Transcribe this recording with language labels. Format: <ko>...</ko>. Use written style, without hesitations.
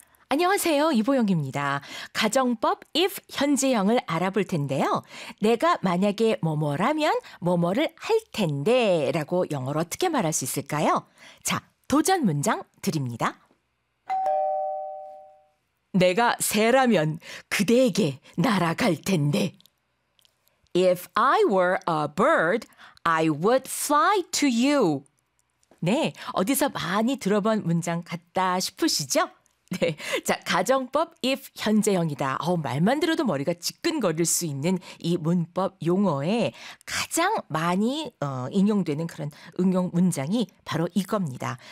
<ko>안녕하세요. 이보영입니다. 가정법 if 현재형을 알아볼 텐데요. 내가 만약에 뭐뭐라면 뭐뭐를 할 텐데 라고 영어로 어떻게 말할 수 있을까요? 자, 도전 문장 드립니다. 내가 새라면 그대에게 날아갈 텐데.</ko> <en>If I were a bird, I would fly to you.</en> <ko>네, 어디서 많이 들어본 문장 같다 싶으시죠? 네, 자, 가정법 if 현재형이다. 말만 들어도 머리가 지끈거릴 수 있는 이 문법 용어에 가장 많이 인용되는 그런 응용 문장이 바로 이겁니다.</ko>